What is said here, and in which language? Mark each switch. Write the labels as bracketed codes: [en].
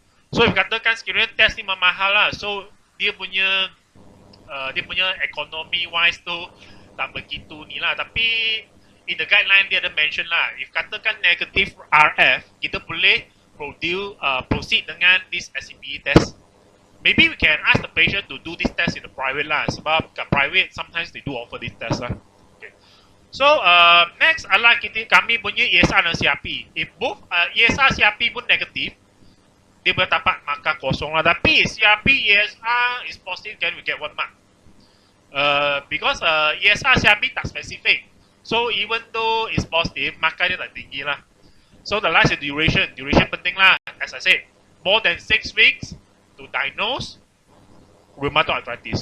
[ms] So if katakan sekiranya test ni mahal lah, so dia punya [en] economy wise [ms] tu tak begitu ni lah. Tapi [en] in the guideline [ms] dia ada mention lah, [en] if katakan negative RF, [ms] kita boleh proceed dengan [en] this SCBA test. Maybe we can ask the patient to do this test in the private lah, [ms] sebab kat private [en] sometimes they do offer this test lah. Okay. [ms] So next adalah kami punya ESR dan CRP. If both ESR CRP pun negatif, dia boleh dapat markah kosong lah. Tapi [en] CRP ESR is positive, then we get 1 mark. Because ESR CRP [ms] tak specific. [en] So even though it's positive, [ms] markah dia tak tinggi lah. [en] So the last is duration. Duration [ms] penting lah. [en] As I said, more than 6 weeks to diagnose rheumatoid arthritis.